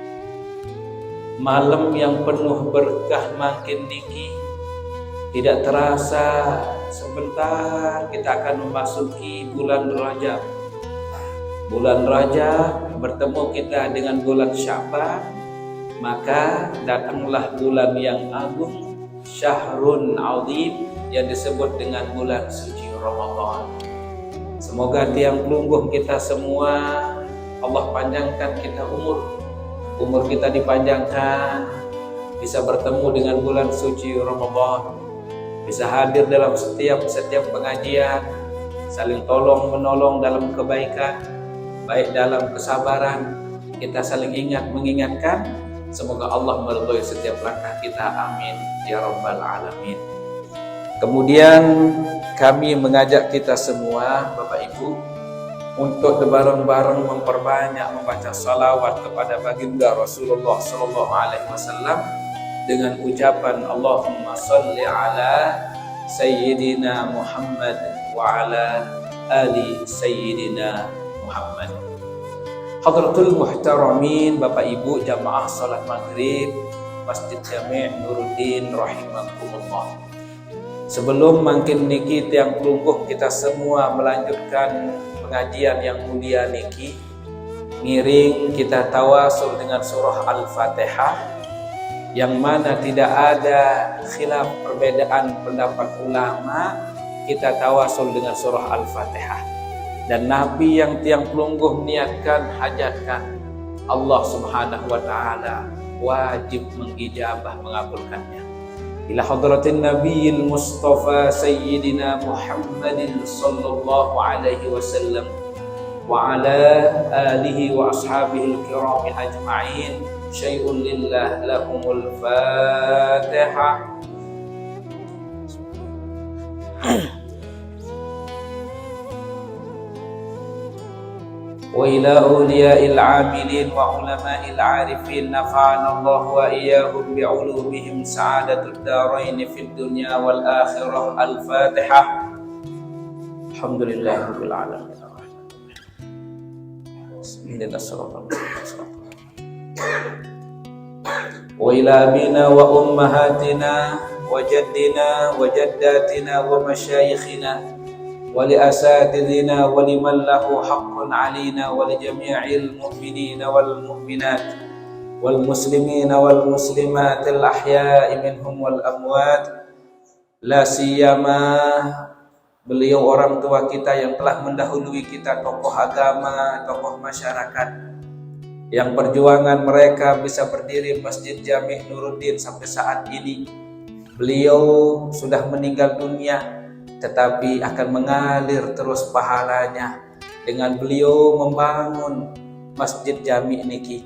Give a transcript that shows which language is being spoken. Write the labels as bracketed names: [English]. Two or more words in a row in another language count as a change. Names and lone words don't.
[Indonesian] Malam yang penuh berkah [Sasak] makin niki, [Indonesian] tidak terasa sebentar kita akan memasuki bulan Rajab. Bulan Rajab bertemu kita dengan bulan Sya'ban, maka datanglah bulan yang agung, [Arabic] شهر عظيم, [Indonesian] yang disebut dengan bulan suci Ramadan. Semoga [Sasak] tiang pelungguh [Indonesian] kita semua Allah panjangkan kita umur kita dipanjangkan, bisa bertemu dengan bulan suci Ramadan, bisa hadir dalam setiap pengajian, saling tolong menolong dalam kebaikan, baik dalam kesabaran, kita saling ingat mengingatkan. Semoga Allah meridhai setiap langkah kita, [Arabic] آمين يا رب العالمين. [Indonesian] Kemudian kami mengajak kita semua Bapak Ibu untuk bareng-bareng memperbanyak membaca salawat kepada baginda Rasulullah [Arabic] صلى الله عليه وسلم [Indonesian] dengan ucapan [Arabic] اللهم صل على سيدنا محمد وعلى آل سيدنا محمد [Indonesian] wa ala ali sayyidina Muhammad. [Arabic] حضرات المحترمين, [Indonesian] Bapak Ibu jamaah salat maghrib Masjid Jami' Nuruddin rahimakumullah. Sebelum [Sasak] makin niki tiang pelungguh [Indonesian] kita semua melanjutkan pengajian yang mulia niki, ngiring kita tawasul dengan surah Al-Fatihah, yang mana tidak ada khilaf perbedaan pendapat ulama, kita tawasul dengan surah Al-Fatihah. Dan Nabi yang [Sasak] tiang pelungguh [Indonesian] niatkan, hajatkan, Allah [Arabic] سبحانه وتعالى [Indonesian] wajib mengijabah, mengabulkannya. [Arabic] إلى حضرة النبي المصطفى سيدنا محمد صلى الله عليه وسلم وعلى آله وأصحابه الكرام أجمعين. شيء لله لهم الفاتحة. وإلى أولياء العاملين وعلماء العارفين نفعنا الله وإياهم بعلومهم سعادة الدارين في الدنيا والآخرة. Al-Fatihah. الحمد لله رب العالمين. وإلى آبائنا وأمهاتنا وجدنا وجداتنا ومشايخنا ولأساتذنا ولمن له حق علينا ولجميع المؤمنين والمؤمنات والمسلمين والمسلمات الأحياء منهم والأموات. لا سيما [Indonesian] beliau orang tua kita yang telah mendahului kita, tokoh agama, tokoh masyarakat, yang perjuangan mereka bisa berdiri Masjid Jami' Nuruddin sampai saat ini. Beliau sudah meninggal dunia, tetapi akan mengalir terus pahalanya dengan beliau membangun Masjid Jami' niki.